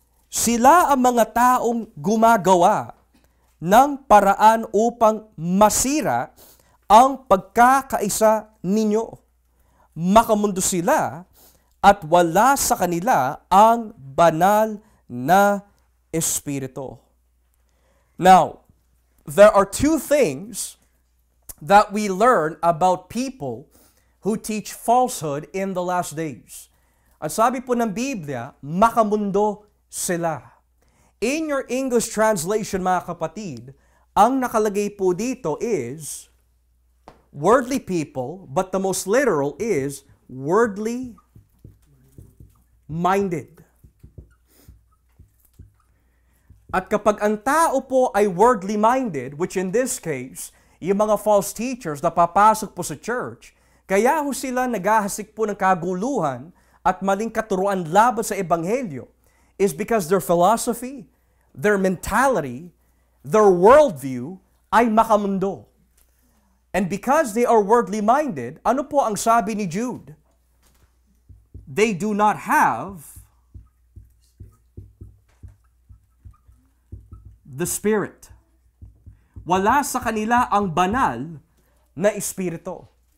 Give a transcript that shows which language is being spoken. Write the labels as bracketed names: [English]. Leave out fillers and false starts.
[Filipino] Sila ang mga taong gumagawa ng paraan upang masira ang pagkakaisa ninyo. Makamundo sila at wala sa kanila ang banal na Espiritu. [English] Now, there are two things that we learn about people who teach falsehood in the last days. [Filipino] Ang sabi po ng Biblia, makamundo sila. [English] In your English translation, [Filipino] mga kapatid, ang nakalagay po dito [English] is worldly people, but the most literal is worldly minded. [Filipino] At kapag ang tao po ay [English] worldly minded, which in this case, [Filipino] yung mga [English] false teachers [Filipino] na papasok po sa church, kaya ho sila naghahasik po ng kaguluhan at maling katuruan laban sa ebanghelyo, [English] is because their philosophy, their mentality, their worldview [Filipino] ay makamundo. [English] And because they are worldly minded, [Filipino] ano po ang sabi ni Jude? [English] They do not have the Spirit. [Filipino] Wala sa kanila ang banal na Espiritu.